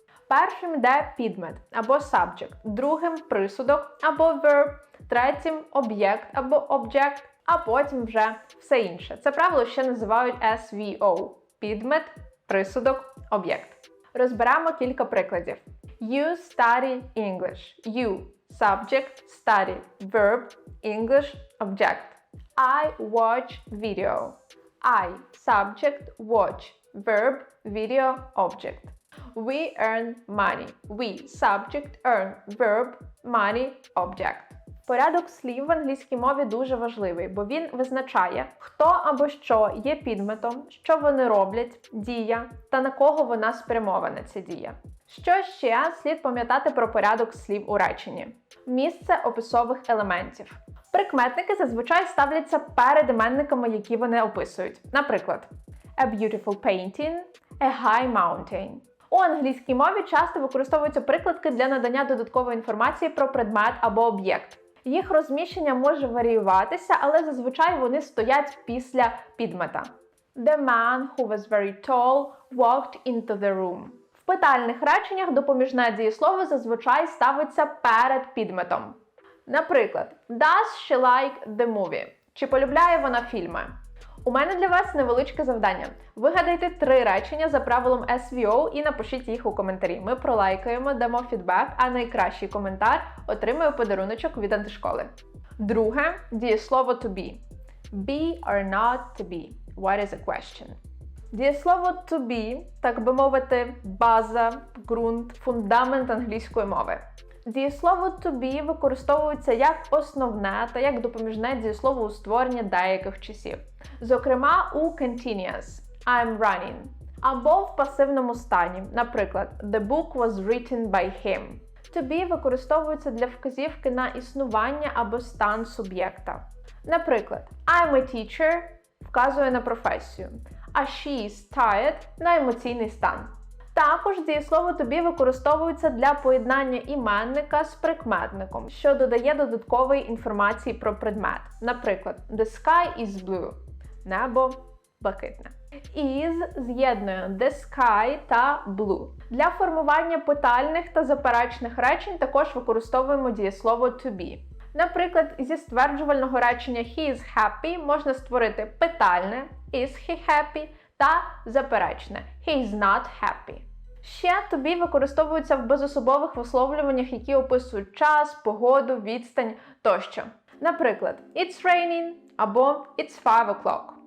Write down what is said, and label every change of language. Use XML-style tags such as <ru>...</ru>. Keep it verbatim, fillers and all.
<uk>Першим йде підмет або subject, другим присудок або verb, третім об'єкт або object, а потім вже все інше. Це правило ще називають ес ві о – підмет, присудок, об'єкт. Розберемо кілька прикладів.</uk> <en>You study English. You – subject, study, verb, English, object. I watch video. I – subject, watch, verb, video, object. We earn money. We – subject, earn, verb, money, object.</en> <uk>Порядок слів в англійській мові дуже важливий, бо він визначає, хто або що є підметом, що вони роблять, дія та на кого вона спрямована ця дія. Що ще слід пам'ятати про порядок слів у реченні? Місце описових елементів. Прикметники зазвичай ставляться перед іменниками, які вони описують. Наприклад,</uk> <en>a beautiful painting, a high mountain.</en> <uk>У англійській мові часто використовуються прикладки для надання додаткової інформації про предмет або об'єкт. Їх розміщення може варіюватися, але зазвичай вони стоять після підмета.</uk> <en>The man who was very tall walked into the room.</en> <uk>В питальних реченнях допоміжне дієслово зазвичай ставиться перед підметом.</uk> <en>Наприклад, Does she like the movie?</en> <uk>Чи полюбляє вона фільми? У мене для вас невеличке завдання. Вигадайте три речення за правилом ес ві о і напишіть їх у коментарі. Ми пролайкаємо, дамо фідбек, а найкращий коментар отримує подаруночок від Антишколи. Друге – дієслово to be.</uk> <en>Be or not to be. What is a question?</en> <uk>Дієслово to be, так би мовити, база, ґрунт, фундамент англійської мови. Дієслово to be використовується як основне та як допоміжне дієслово у створенні деяких часів. Зокрема, у continuous –</uk> <en>I'm running,</en> <uk>або в пасивному стані, наприклад,</uk> <en>the book was written by him.</en> <uk>To be використовується для вказівки на існування або стан суб'єкта. Наприклад,</uk> <en>I'm a teacher</en> <uk>– вказує на професію, а</uk> <en>she is tired</en> <uk>– на емоційний стан. Також дієслово to be використовується для поєднання іменника з прикметником, що додає додаткової інформації про предмет. Наприклад,</uk> <en>the sky is blue</en> <uk>– небо блакитне. Is з'єднує the sky та blue. Для формування питальних та заперечних речень також використовуємо дієслово to be. Наприклад, зі стверджувального речення</uk> <en>he is happy</en> <uk>можна створити питальне</uk> <en>is he happy</en> <uk>та заперечне</uk> <en>he is not happy.</en> <uk>Ще to be використовується в безособових висловлюваннях, які описують час, погоду, відстань тощо. Наприклад,</uk> <en>it's raining</en> <uk>або</uk> <en>it's five o'clock.</en>